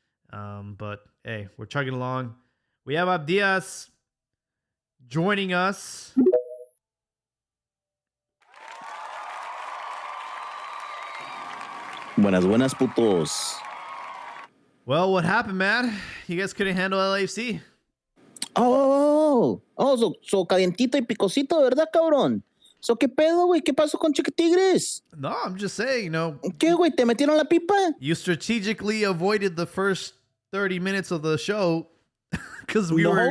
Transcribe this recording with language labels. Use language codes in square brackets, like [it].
[en] But hey, we're chugging along. We have Abdias joining us. [es] Buenas, putos. [en] Well, what happened, man? You guys couldn't handle LAFC. [es] So calientito y picosito, ¿verdad, cabrón? So, ¿qué pedo, güey? ¿Qué pasó con Chiquitigres? [en] No, I'm just saying, [es] ¿Qué, güey? ¿Te metieron la pipa? [en] You strategically avoided the first 30 minutes of the show because we were...